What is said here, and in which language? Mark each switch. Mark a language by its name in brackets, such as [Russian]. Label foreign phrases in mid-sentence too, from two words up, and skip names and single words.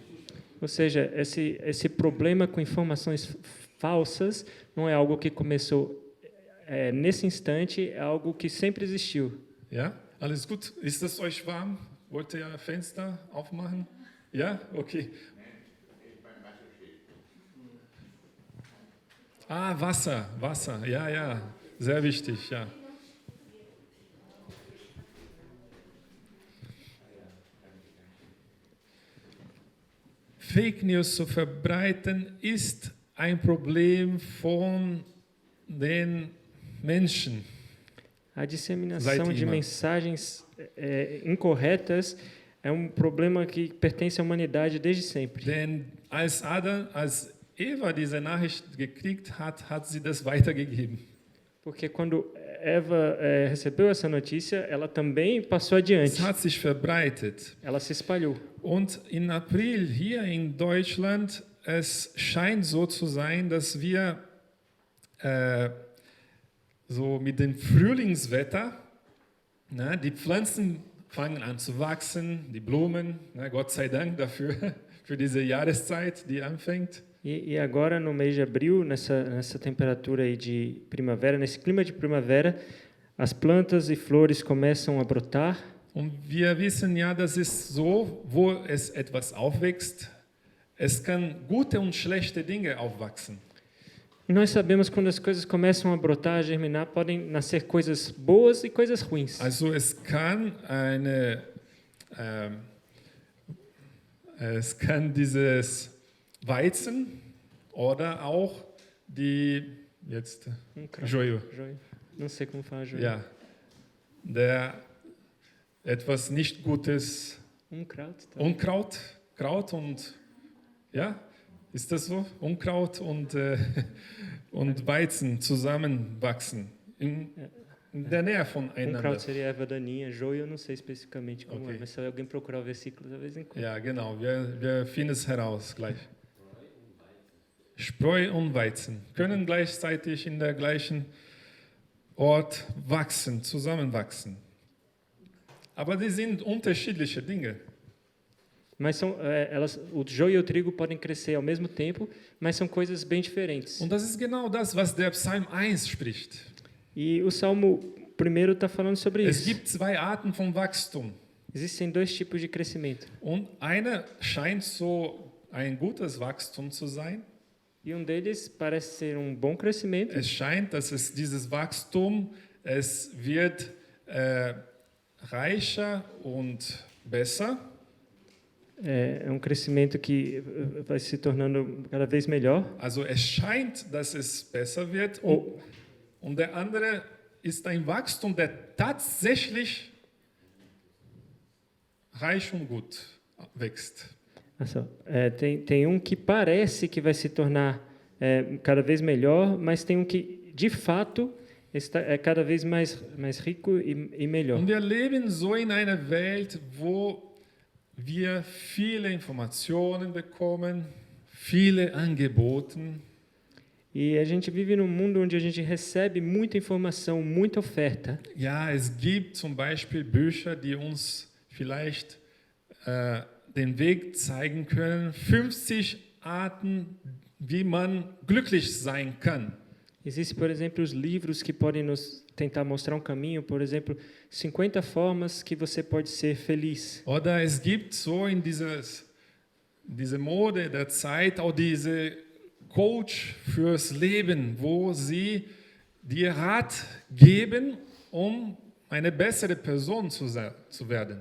[Portuguese] Ou seja, esse problema com informações falsas não é algo que começou nesse instante, é algo que sempre existiu. [German] Ja, alles gut? Ist es euch warm? Wollt ihr Fenster aufmachen? Ja, okay. Wasser, ja, sehr wichtig, ja. [English] Fake News [German] zu verbreiten ist ein Problem von den Menschen. [Portuguese] A disseminação de mensagens incorretas é um problema que pertence à humanidade desde sempre. [German] Denn als Eva diese Nachricht gekriegt hat, hat sie das weitergegeben. [Portuguese] Porque quando Eva recebeu essa notícia, ela também passou adiante. [German] Es hat sich verbreitet. [Portuguese] Ela se espalhou. [German] Und in April hier in Deutschland, es scheint so zu sein, dass wir so mit dem Frühlingswetter, die Pflanzen fangen an zu wachsen, die Blumen, Gott sei Dank dafür, für diese Jahreszeit, die anfängt. [Portuguese] E agora, no mês de abril, nessa temperatura aí de primavera, nesse clima de primavera, as plantas e flores começam a brotar. [German] Und wir wissen ja, das ist so, wo es etwas aufwächst, es kann gute und schlechte Dinge aufwachsen. [Portuguese] E nós sabemos que quando as coisas começam a brotar, a germinar, podem nascer coisas boas e coisas ruins. [German] Also es kann dieses Weizen oder auch Joio. [Portuguese] Não sei como fala joio. [German] Ja, etwas nicht Gutes. Unkraut und ja, ist das so? Unkraut und Weizen zusammenwachsen in der Nähe voneinander. [Portuguese] Unkraut seria erva daninha, joio eu não sei especificamente como é, mas se alguém procurar o versículo, talvez encontre. [German] Ja, genau, wir finden es heraus gleich. Spreu und Weizen können gleichzeitig in der gleichen Ort wachsen, zusammenwachsen. Aber die sind unterschiedliche Dinge. [Portuguese] Mas o joio e o trigo podem crescer ao mesmo tempo, mas são coisas bem diferentes. [German] Und das ist genau das, was der Psalm 1 spricht. [Portuguese] E o Salmo 1 está falando sobre [German] Es [Portuguese] isso. [German] gibt zwei Arten von Wachstum. [Portuguese] Existem dois tipos de crescimento. [German] Und eine scheint so ein gutes Wachstum zu sein. [Portuguese] E deles parece ser bom crescimento. [German] Es scheint, dass dieses Wachstum, es wird reicher und besser. [Portuguese] É crescimento que vai se tornando cada vez melhor. [German] Also es scheint, dass es besser wird. Und der andere ist ein Wachstum, der tatsächlich reich und gut wächst. [Portuguese] Tem que parece que vai se tornar cada vez melhor, mas tem que, de fato, é cada vez mais rico e melhor. [German] Und wir leben so in einer Welt, wo wir viele Informationen bekommen, viele Angebote. [Portuguese] E a gente vive num mundo onde a gente recebe muita informação, muita oferta. [German] Ja, es gibt zum Beispiel Bücher, die uns vielleicht den Weg zeigen können. 50 Arten, wie man glücklich sein kann. [Portuguese] Existem, por exemplo, os livros que podem nos tentar mostrar um caminho, por exemplo, 50 formas que você pode ser feliz. [German] Oder es gibt so in diese Mode der Zeit auch diese Coach fürs Leben, wo sie dir Rat geben, eine bessere Person zu werden.